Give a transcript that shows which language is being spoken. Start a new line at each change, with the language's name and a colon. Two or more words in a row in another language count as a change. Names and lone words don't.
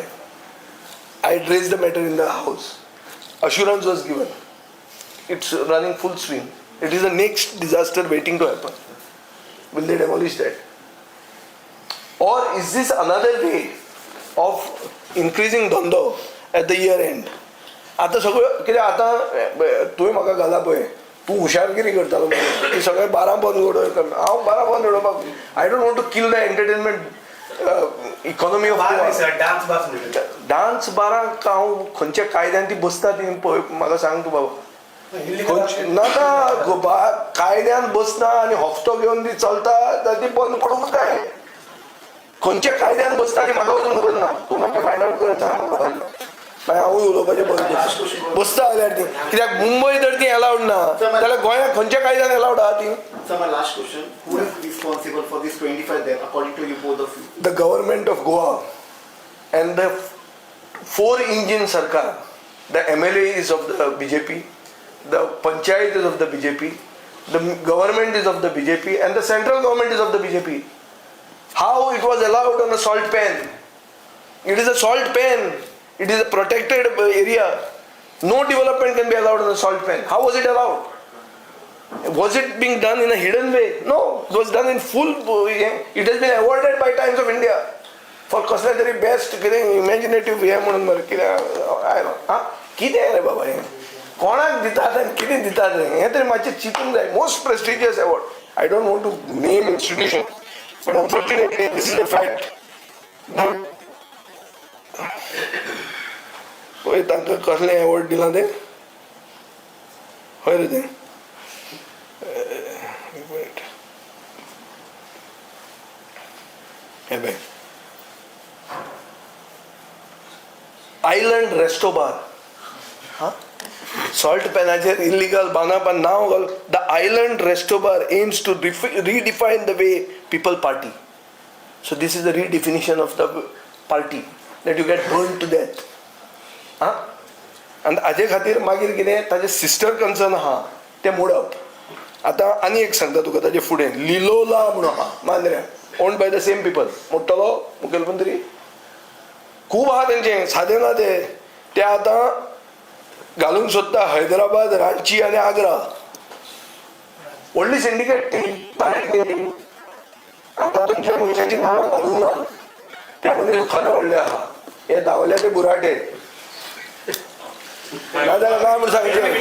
English: I had raised the matter in the house. Assurance was given. It's running full swing. It is the next disaster waiting to happen. Will they demolish that? Or is this another way of increasing dhando at the year end?
Konkani: आता सगळं कितें आतां तुवें म्हाका घाला पळय, तूं हुशारगिरी करतालो ती सगळें 12 बंद उडोवप. हांव 12 बंद उडोवपाक
English: I don't want to kill the entertainment economy of dance
Konkani: बाराक हांव खंयच्या कायद्यान ती बसता ती पळय म्हाका सांग तूं बाबा. नाका कायद्यान बसना आनी हफ्तो घेवन ती चलता जाल्यार ती बंद पडूंक जाय. खंयच्या कायद्यान बसता ती म्हाका वचून खबर ना. तूं म्हाका फायनल कर सांग. हांवूय उलोवपाचें बंद बसता जाल्यार ती. कित्याक मुंबय जर ती अलावड ना जाल्यार गोंयांत खंयच्या कायद्यान अलावड आहा ती.
English: So my last question, who is responsible for this 25 deaths according to you, both of you? The government of Goa and the 4-engine Sarkar. The MLA is of the BJP, the Panchayat is of the BJP, the government is of the BJP and the central government is of the BJP. How it was allowed on a salt pan? It is a salt pan. It is a protected area. No development can be allowed on a salt pan. How was it allowed? Was it being done in a hidden way? No, it was done in full. It has been awarded by Times of India.
Konkani: फॉर कसलें तरी बेस्ट कितें इमॅजिनेटीव हें म्हणून मरे कितें आयलो आं कितें रे बाबा हें कोणाक दितात आनी कितें दितात हें तरी मातशें चिंतूंक जाय
English: most prestigious award I don't want to name institution but unfortunately this is a fact
Konkani: पळय तांकां कसलें अवॉर्ड दिलां तें खंय रे तें एक मिनीट हें पळय आयलंड रेस्टोबार हाँ सॉल्ट पेनाचेर इल्लीगल बांदप आनी नांव घाल
English: The Island Restobar aims to redefine the way people party. So this is the redefinition of the party that you get burned to death.
Konkani: हाँ आनी हाजे खातीर मागीर कितें ताजे
English: sister concern
Konkani: आहा तें मोडप. आतां आनी एक सांगता तुका ताजे फुडें लिलोला म्हणून आहा मांद्र्या
English: owned by the same people
Konkani: मोडटलो मुखेलमंत्री खूब आहा तेंचें सादें ना ते आतां घालूंक सोदता हैदराबाद रांची आनी आग्रा व्हडली सिंडिकेट आतां तुमच्या मनशाची नांवां घालूंक ना त्या मदीं खरें व्हडलें आहा हे धांवले ते बुराटे नाजाल्यार काय म्हूण सांगचें